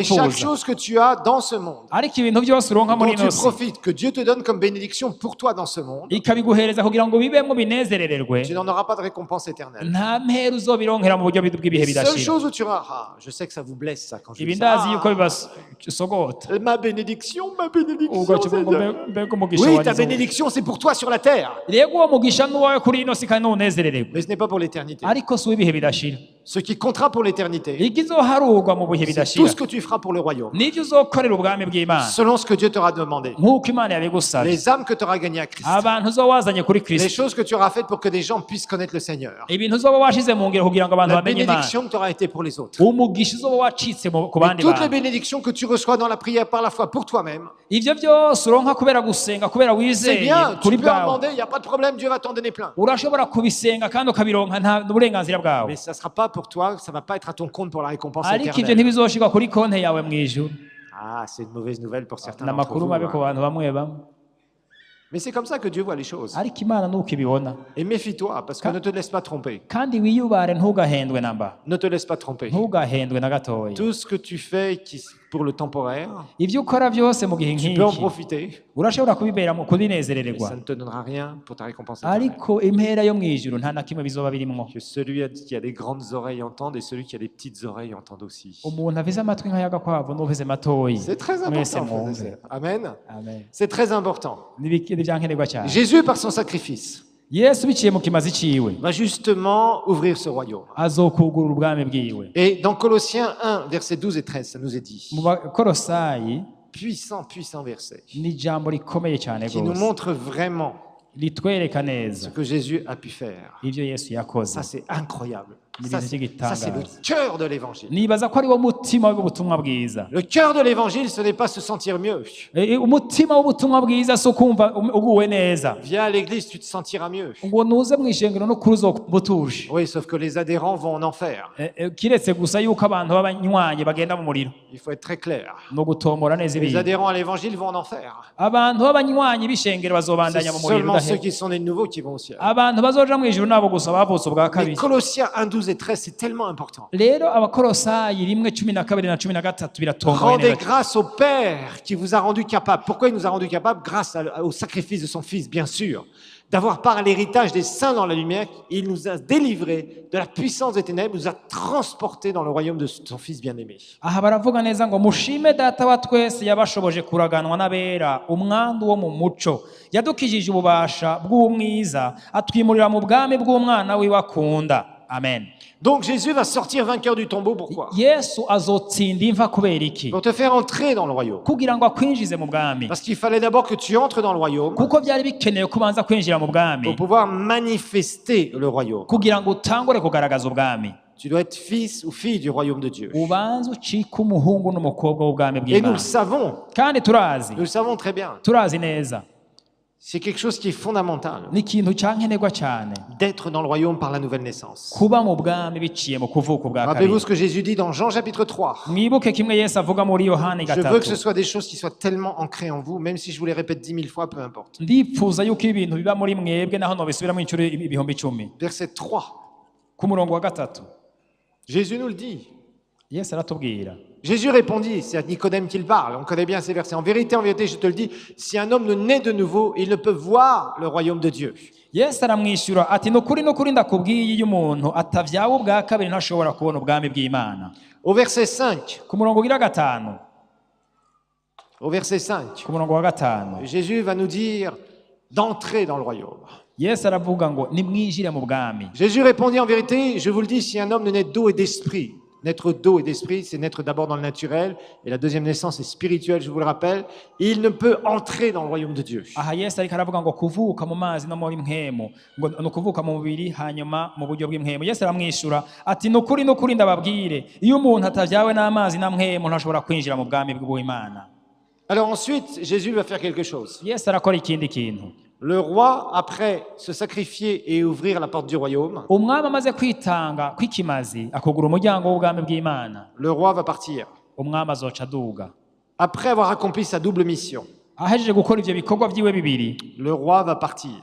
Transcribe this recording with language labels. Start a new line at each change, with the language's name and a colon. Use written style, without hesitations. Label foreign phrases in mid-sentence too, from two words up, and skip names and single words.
French: Mais chaque
Rundi: wifuza
French: chose que tu as dans ce monde,
Rundi: ariko ibintu byose uronka muri
French: dont
Rundi: ino
French: tu
Rundi: si
French: profites, que Dieu te donne comme bénédiction pour toi dans ce monde,
Rundi: ikabiguhereza kugira ngo bibemwo binezerererwe
French: tu n'en auras pas de récompense éternelle.
Rundi: nta mpera uzobironkera mu buryo bw'ibihe
French: Les seules
Rundi: bidashira
French: choses où tu auras, je sais que ça vous blesse ça quand je
Rundi: ibi
French: dis ça.
Rundi: ndazi yuko bibasogota
French: Ma bénédiction,
Rundi: ugaca ngo
French: Seigneur.
Rundi: mbega umugisha
French: Oui, ta
Rundi: wagize
French: bénédiction, c'est pour toi sur la terre.
Rundi: rego uwo mugisha n'uwawe kuri ino si kandi ntunezerererwe
French: Mais ce n'est pas pour l'éternité.
Rundi: ariko si uw'ibihe bidashira
French: Ce qui comptera pour l'éternité,
Rundi: ikizoharurwa mu bihe
French: c'est
Rundi: bidashira
French: tout ce que tu feras pour le royaume,
Rundi: nivyo uzokorera ubwami bw'imana
French: selon ce que Dieu t'aura demandé.
Rundi: nk'uko imana yabigusabye
French: Les âmes que tu auras gagnées à Christ.
Rundi: abantu uzowazanye kuri
French: Les
Rundi: kristo
French: choses que tu auras faites pour que des gens puissent connaître le Seigneur.
Rundi: ibintu uzoba washize mu ngiro kugira ngo abantu
French: La
Rundi: bamenye imana
French: bénédiction que tu auras été pour les autres.
Rundi: umugisha uzoba wacitse ku
French: Et
Rundi: bandi
French: toutes les
Rundi: bantu
French: bénédictions que tu reçois dans la prière par la foi pour toi-même,
Rundi: ivyo byose uronka kubera gusenga kubera
French: c'est
Rundi: wizeye
French: bien, tu
Rundi: kuri
French: peux en
Rundi: bwawe
French: demander, il n'y a pas de problème, Dieu va t'en donner plein.
Rundi: urashobora kubisenga kandi ukabironka nta n'uburenganzira bwawe
French: Mais ça ne sera pas pour toi, ça ne va pas être à ton compte pour la récompense
Rundi: ariko ivyo
French: éternelle.
Rundi: ntibizoshirwa kuri konti yawe mu ijuru
French: Ah, c'est une mauvaise nouvelle pour certains
Rundi: ni
French: d'entre
Rundi: amakuru
French: vous.
Rundi: mabi ku
French: Hein.
Rundi: bantu bamwe bamwe
French: Mais c'est comme ça que Dieu voit les choses.
Rundi: ariko imana nuko ibibona
French: Et méfie-toi, parce que ne te laisse pas tromper.
Rundi: kandi wiyubare ntugahendwe namba
French: Ne te laisse pas tromper.
Rundi: ntugahendwe na gatoya
French: Tout ce que tu fais pour le temporaire,
Rundi: ivyo ukora byose mu gihe
French: tu peux en
Rundi: nk'iki
French: profiter,
Rundi: urashobora kubibera mu
French: mais
Rundi: kubinezerererwa
French: ça ne te donnera rien pour ta récompense éternelle.
Rundi: ariko impera yo mu ijuru nta na kimwe bizoba birimwo
French: Que celui qui a des grandes oreilles entende et celui qui a des petites oreilles entende aussi.
Rundi: umuntu afise amatwi nk'ay'agakwavu n'ufise matoyi
French: C'est très
Rundi: mwese
French: important, frères et
Rundi: mwumve
French: sœurs. Amen.
Rundi: amen
French: C'est très important.
Rundi: n'ivyankenerwa cyane
French: Jésus, par son sacrifice,
Rundi: yesu biciye mu kimazi ciwe
French: va justement ouvrir ce royaume.
Rundi: azokugurura ubwami bwiwe
French: Et dans Colossiens 1, versets 12 et 13, ça nous est dit.
Rundi: mu bakorosayi
French: Puissant verset,
Rundi: ni ijambo rikomeye cyane
French: qui nous
Rundi: rwose
French: montre vraiment
Rundi: ritwereka
French: ce
Rundi: neza
French: que Jésus a pu faire.
Rundi: ivyo yesu yakoze
French: Ça, c'est incroyable.
Rundi: ni
French: Ça,
Rundi: ibintu
French: c'est le
Rundi: by'igitangaza.
French: cœur de l'évangile.
Rundi: Nibaza ko ari wo mutima w'ubutumwa bwiza.
French: Le cœur de l'évangile, ce n'est pas se sentir mieux.
Rundi: Umutima w'ubutumwa bwiza si ukumva uguwe neza
French: Viens à l'église, tu te sentiras mieux.
Rundi: ngo nuze mu ishengero no kuri uzokumva utuje.
French: Oui, sauf que les adhérents vont en enfer.
Rundi: Kiretse gusa yuko abantu b'abanywanyi bagenda mu muriro
French: Il faut être très clair.
Rundi: no gutomora neza
French: Les
Rundi: ibintu.
French: adhérents à l'évangile vont en enfer.
Rundi: Abantu b'abanywanyi b'ishengero
French: C'est
Rundi: bazobandanya mu muriro
French: seulement ceux
Rundi: udahera.
French: qui sont nés de nouveau qui vont au ciel.
Rundi: Abantu bazoja mu ijuru nabo gusa bavutse ubwa
French: Mais
Rundi: kabiri.
French: Colossiens 1, 12 et 13, c'est tellement important.
Rundi: Rero abakolosayi 1:12 na 13 biratomboye
French: Rendez
Rundi: neza.
French: grâce au Père qui vous a rendu capable. Pourquoi il nous a rendu capable? Grâce au sacrifice de son Fils, bien sûr. D'avoir part à l'héritage des saints dans la lumière, il nous a délivrés de la puissance des ténèbres, nous a transportés dans le royaume de son Fils bien-aimé.
Rundi: Aha baravuga neza ngo mushime data wa twese yabashoboje kuraganwa n'abera umwandu wo mu muco yadukijije ububasha bw'umwiza atwimurira mu bwami bw'umwana wiwe akunda. Amen.
French: Donc Jésus va sortir vainqueur du tombeau, pourquoi?
Rundi: Yesu azotsinda imva kubera iki?
French: Pour te faire entrer dans le royaume.
Rundi: Kugira ngo akwinjize mu bwami.
French: Parce qu'il fallait d'abord que tu entres dans le royaume
Rundi: Kuko byari bikenewe kubanza kwinjira mu bwami
French: pour pouvoir manifester le royaume.
Rundi: kugira ngo utangure kugaragaza ubwami.
French: Tu dois être fils ou fille du royaume de Dieu.
Rundi: Ubanza ucika umuhungu n'umukobwa w'ubwami
French: Et nous le
Rundi: bw'Imana.
French: savons,
Rundi: Kandi
French: nous le savons très bien.
Rundi: turazi neza
French: C'est quelque chose qui est fondamental,
Rundi: ni ikintu cyankenerwa cyane
French: d'être dans le royaume par la nouvelle naissance.
Rundi: kuba mu bwami biciye mu kuvuka ubwa
French: Rappelez-vous
Rundi: kabiri.
French: ce que Jésus dit dans Jean chapitre 3.
Rundi: Mwibuke kimwe Yesu avuga muri Yohani
French: Je veux que ce
Rundi: 3.
French: soit des choses qui soient tellement ancrées en vous, même si je vous les répète 10 000 fois, peu importe.
Rundi: Ndipfuza yuko ibintu biba muri mwebwe naho nobisubiramo inshuro ibihumbi 10.
French: Verset 3.
Rundi: Ku murongo wa 3
French: Jésus nous le dit.
Rundi: Yesu aratubwira.
French: Jésus répondit, c'est à Nicodème qu'il parle, on connaît bien ces versets. En vérité, je te le dis, si un homme ne naît de nouveau, il ne peut voir le royaume de Dieu.
Rundi: Yesu aramwishyura ati nukuri ndakubwiye iyo umuntu atavyawe ubwa kabiri ntashobora kubona ubwami bw'Imana.
French: Au verset 5,
Rundi: Ku murongo wa 5.
French: au verset 5,
Rundi: Ku murongo wa 5.
French: Jésus va nous dire d'entrer dans le royaume.
Rundi: Yesu aravuga ngo nimwinjire mu bwami.
French: Jésus répondit, en vérité, je vous le dis, si un homme ne naît d'eau et d'esprit, naître d'eau et d'esprit, c'est naître d'abord dans le naturel, et la deuxième naissance est spirituelle, je vous le rappelle, il ne peut entrer dans le royaume de Dieu.
Rundi: Aha Yesu ariko aravuga ngo kuvuka mu mazi no muri mpemu ngo no kuvuka mu mubiri hanyuma mu buryo bw'impemu. Yesu aramwishyura ati nukuri ndababwire iyo umuntu atavyawe n'amazi na mpemu ntashobora kwinjira mu bwami bw'Imana.
French: Alors ensuite, Jésus va faire quelque chose.
Rundi: Yesu arakora ikindi kintu.
French: Le roi, après se sacrifier et ouvrir la porte du royaume,
Rundi: Umwami amaze kwitanga kw'ikimazi akugura umuryango w'ubwami bw'Imana.
French: le roi va partir.
Rundi: Umwami azoca aduga.
French: Après avoir accompli sa double mission,
Rundi: Ahejeje gukora ivyo bikorwa vyiwe bibiri,
French: le roi va partir.